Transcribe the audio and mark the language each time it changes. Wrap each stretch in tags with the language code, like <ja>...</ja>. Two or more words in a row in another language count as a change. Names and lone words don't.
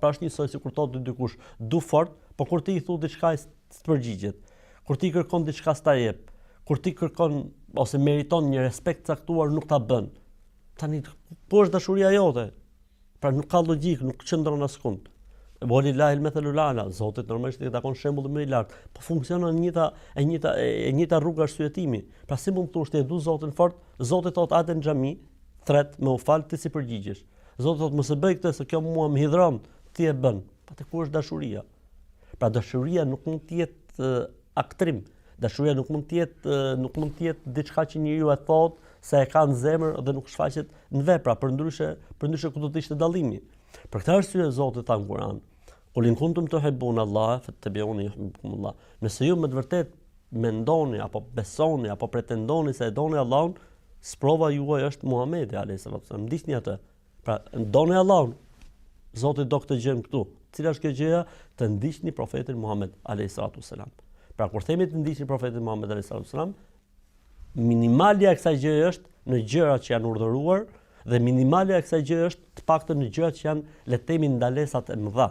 <sq>Pra është njësoj si kur thotë dikush du fort, po kur ti i thu diçka s'të përgjigjet. Kur ti kërkon diçka s'ta jep, kur ti kërkon ose meriton një respekt caktuar nuk ta bën. Tani ku është dashuria jote? Pra nuk ka logjik, nuk qëndron askund.</sq> <ar>ولله المثل الأعلى,</ar> <sq>Zoti normalisht i takon shembull më i lartë, po funksionon e njëjta rrugë arsyetimi. Pra si mund të thosh ti e du Zotin fort, Zoti thotë atë në xhami, thret me u fal ti si përgjigjesh. Zoti thotë mos e bëj këtë se kjo mua më hidhron, ti e bën. Pa te ku është dashuria? Pra dashuria nuk mund të jetë aktrim. Dashuria nuk mund të jetë diçka që njeriu e thotë se e ka në zemër dhe nuk shfaqet në vepra, përndryshe ku do të ishte dallimi. Për këtë arsye Zoti tha në Kur'an:</sq> <ar>"قل إن كنتم تحبون الله فاتبعوني يحببكم الله."</ar> <sq>Nëse ju me të vërtet mendoni apo besoni apo pretendoni se e doni Allahun, sprova juaj është Muhamedi</sq> <ar>عليه السلام.</ar> <sq>Ndiqni atë. Pra doni Allahun. Zoti do këtë gjë këtu. Cila është kjo gjëja? Të ndiqni profetin Muhammed</sq> <ar>عليه السلام.</ar> <sq>Pra kur themi të ndiqni profetin Muhammed</sq> <ar>عليه السلام,</ar> <sq>minimalja e kësaj gjëje është në gjërat që janë urdhëruar dhe minimalja e kësaj gjëje është të paktën në gjërat që janë le të themi ndalesat e mëdha.</sq>